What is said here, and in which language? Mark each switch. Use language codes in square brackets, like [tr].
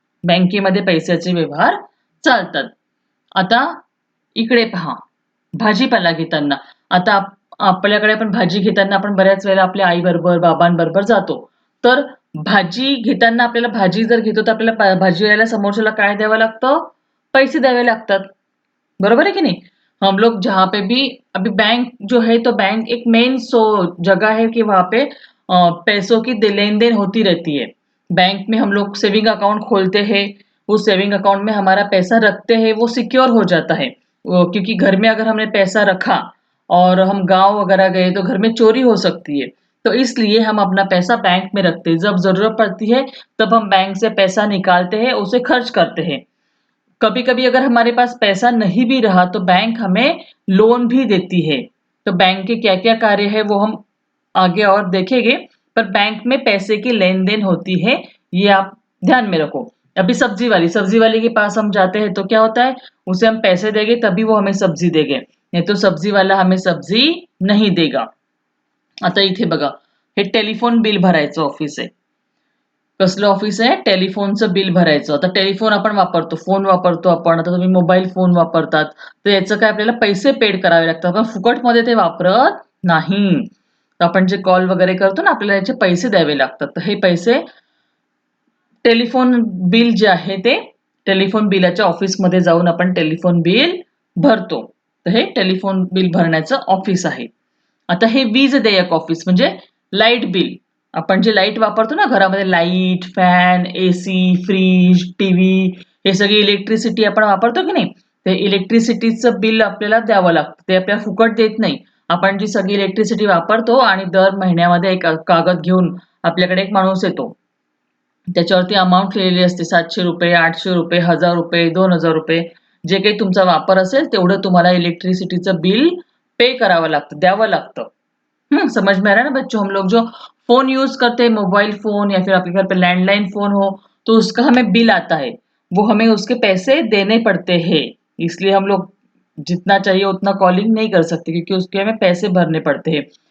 [mr] बँकेमध्ये पैशाचे व्यवहार चालतात. आता इकडे पहा. भाजीपाला घेताना. आता आपल्याकडे आपण भाजी घेताना आपण बऱ्याच वेळेला आपल्या आईबरोबर, बाबांबरोबर जातो. तर भाजी घेताना आपल्याला भाजी जर घेतो तर आपल्याला भाजीवाल्याला समोरच्याला काय द्यावं लागतं? पैसे द्यावे लागतात. बरोबर [hi] है कि नहीं? हम लोग जहाँ पे भी अभी बैंक जो है तो बैंक एक मेन जगह है कि वहाँ पे पैसों की लेन-देन होती रहती है। बैंक में हम लोग सेविंग अकाउंट खोलते हैं, उस सेविंग अकाउंट में हमारा पैसा रखते हैं, वो सिक्योर हो जाता है। क्योंकि घर में अगर हमने पैसा रखा और हम गाँव वगैरह गए तो घर में चोरी हो सकती है। तो इसलिए हम अपना पैसा बैंक में रखते हैं। जब ज़रूरत पड़ती है तब हम बैंक से पैसा निकालते हैं, उसे खर्च करते हैं। कभी-कभी अगर हमारे पास पैसा नहीं भी रहा तो बैंक हमें लोन भी देती है। तो बैंक के क्या-क्या कार्य है वो हम आगे और देखेंगे, पर बैंक में पैसे की लेन-देन होती है, ये आप ध्यान में रखो। अभी सब्जी वाले के पास हम जाते हैं तो क्या होता है? उसे हम पैसे देंगे तभी वो हमें सब्जी देंगे, नहीं तो सब्जी वाला हमें सब्जी नहीं देगा. [mr] आता इथे बघा, हे टेलिफोन बिल भरायचं ऑफिस आहे. कसलं ऑफिस आहे? टेलिफोनचं बिल भरायचं. आता टेलिफोन आपण वापरतो, फोन वापरतो आपण. आता तुम्ही मोबाईल फोन वापरतात, तर याचं काय आपल्याला पैसे पेड करावे लागतात. आपण फुकटमध्ये ते वापरत नाही. तर आपण जे कॉल वगैरे करतो ना, आपल्याला याचे पैसे द्यावे लागतात. तर हे पैसे टेलिफोन बिल जे आहे ते टेलिफोन बिलाच्या ऑफिसमध्ये जाऊन आपण टेलिफोन बिल भरतो. तर हे टेलिफोन बिल भरण्याचं ऑफिस आहे. आता हे वीज देयक ऑफिस म्हणजे लाईट बिल. आपण जे लाईट वापरतो ना घरामध्ये light, fan, AC, fridge, TV हे सगळी इलेक्ट्रिसिटी आपण वापरतो की नाही? ते इलेक्ट्रिसिटीचं बिल आपल्याला द्यावं लागतं. ते आपल्याला फुकट देत नाही. आपण जी सगळी इलेक्ट्रिसिटी वापरतो आणि दर महिन्यामध्ये एक कागद घेऊन आपल्याकडे एक माणूस येतो. त्याच्यावरती अमाउंट लिहिलेली असते ₹700, ₹800, ₹1000, ₹2000 जे काही तुमचा वापर असेल तेवढं तुम्हाला इलेक्ट्रिसिटीचं बिल पे करावं लागतं, द्यावं लागतं. [hi] समझ में आ रहा है ना बच्चों? हम लोग जो फ़ोन यूज़ करते हैं, मोबाइल फ़ोन या फिर आपके घर पे लैंडलाइन फ़ोन हो, तो उसका हमें बिल आता है। वो हमें उसके पैसे देने पड़ते हैं। इसलिए हम लोग जितना चाहिए उतना कॉलिंग नहीं कर सकते क्योंकि उसके हमें पैसे भरने पड़ते हैं।